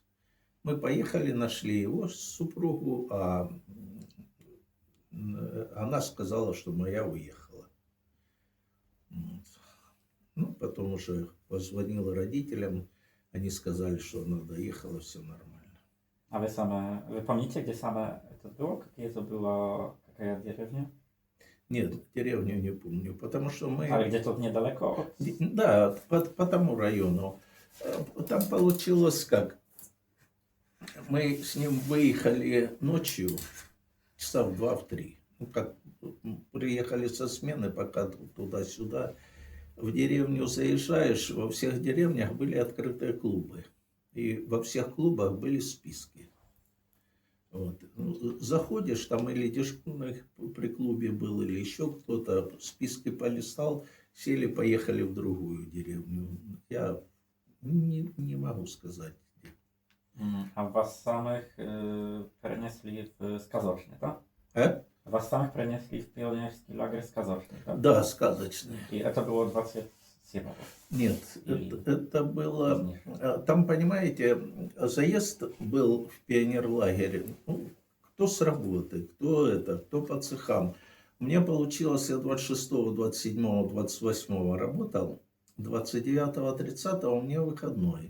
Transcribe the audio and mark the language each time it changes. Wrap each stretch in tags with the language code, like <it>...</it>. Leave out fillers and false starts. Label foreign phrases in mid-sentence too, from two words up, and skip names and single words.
<ru>Мы поехали, нашли его супругу, а она сказала, что моя уехала. Вот. Ну, потом уже позвонила родителям, они сказали, что она доехала, все нормально.</ru> <pl>A wy pomnicie, gdzie same to było? Jaka dеревня?</pl> <ru>Нет, деревню не помню, потому что мы...</ru> <pl>Ale gdzie to niedaleko od...</pl> <ru>Да, по тому району. Там получилось как? Мы с ним выехали ночью, часа в 2-3. Ну, как приехали со смены, пока туда-сюда. В деревню заезжаешь, во всех деревнях были открытые клубы. И во всех клубах были списки. Вот. Заходишь, там или дежурный при клубе был, или еще кто-то, списки полистал, сели, поехали в другую деревню. Я не могу сказать.</ru> <pl>A was samych przenieśli w Skazocznie, tak?</pl> <ru>А?</ru> <pl>Was samych przenieśli w pionierski lager Skazocznie, tak?</pl> <ru>Да, сказочный.</ru> <pl>I to było 27 roku.</pl> <ru>Нет, это было...</ru> <pl>Później.</pl> <ru>Там, понимаете, заезд был в пионерлагере. Ну, кто с работы, кто по цехам. Мне получилось, я 26, 27, 28 работал, 29, 30 у меня выходной.</ru>